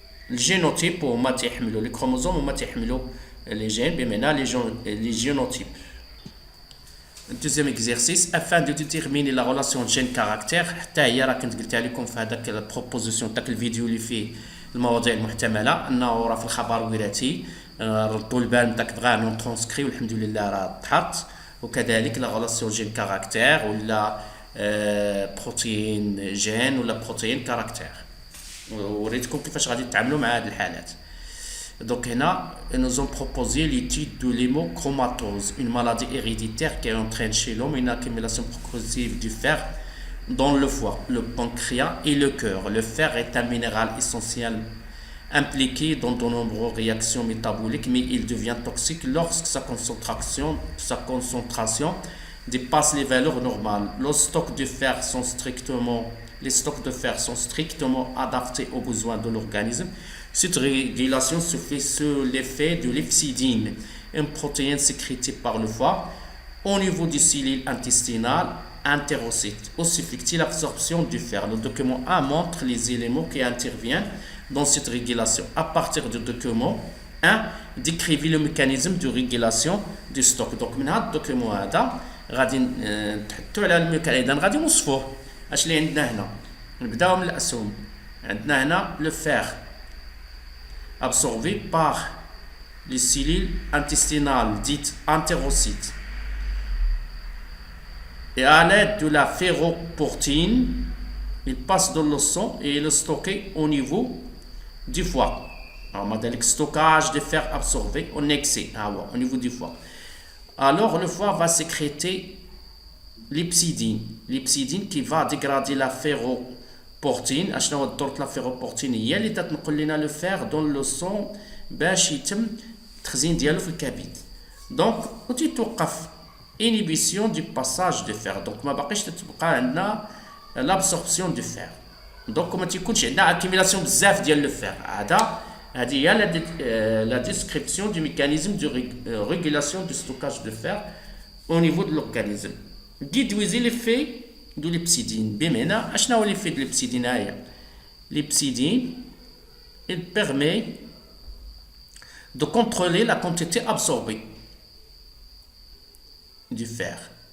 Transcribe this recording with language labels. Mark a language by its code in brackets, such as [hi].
[ar] الجينوتيب هما تيحملوا لي كروموزوم هما تيحملوا لي جين بمعنى لي جينوتيب. [fr] Deuxième exercice, afin de déterminer la relation gène-caractère. [ar] حتى هي راه كنت قلتها لكم في هذاك البروبوزيسيون تاع الفيديو اللي فيه المواضيع المحتمله، انه راه في الخبر وراثي ردوا البال تاع بغا نون ترانسكري والحمد لله راه تحط. وكذلك لا غولاسيون جين كاركتير ولا بروتين جين ولا بروتين كاركتير، وريتكم كيفاش غادي تتعاملوا مع هذه الحالات. [fr] Donc [ar] هنا [fr] nous ont proposé l'étude de l'hémochromatose, une maladie héréditaire qui entraîne chez l'homme une accumulation progressive du fer dans le foie, le pancréas et le cœur. Le fer est un minéral essentiel impliqué dans de nombreuses réactions métaboliques, mais il devient toxique lorsque sa concentration dépasse les valeurs normales. Les stocks de fer sont strictement adaptés aux besoins de l'organisme. Cette régulation se fait sous l'effet de l'hepcidine, une protéine sécrétée par le foie au niveau des cellules intestinales entérocytes. Aussi fait-il l'absorption du fer. Le document 1 montre les éléments qui interviennent dans cette régulation. À partir du document 1, décrivez le mécanisme de régulation du stock. [ar] Donc, من هذا الدوكيومون هذا غادي نحطوا على الميكانيزم، غادي نوصفوه. اش اللي عندنا هنا؟ نبداو من الاسهم. عندنا هنا [fr] le fer absorbé par les cellules intestinales dites entérocytes. Et à l'aide de la ferroportine, il passe dans le sang et il est stocké au niveau du foie. Alors, on a le stockage de fer absorbé en excès au niveau du foie. Alors, le foie va sécréter l'hepcidine qui va dégrader la ferroportine. [ar] أشنو هو الدور تاع الفيروبورتين؟ هي اللي تنقل لنا لو فير دون لو سون باش يتم التخزين ديالو في الكبد. دونك وتتوقف [fr] inhibition du passage de fer. [ar] Donc ما باقيش تتبقى عندنا [fr] l'absorption du fer. [ar] دونك ما تيكونش عندنا [fr] accumulation [ar] بزاف ديال لو فير. هذه هي [fr] la description du mécanisme de régulation du stockage de fer au niveau de l'organisme. Déduisez l'effet de l'epsidine. [ar] بمعنى اشنا هو [fr] l'effet de l'epsidine هي l'epsidine il permet de contrôler la quantité absorbée du fer.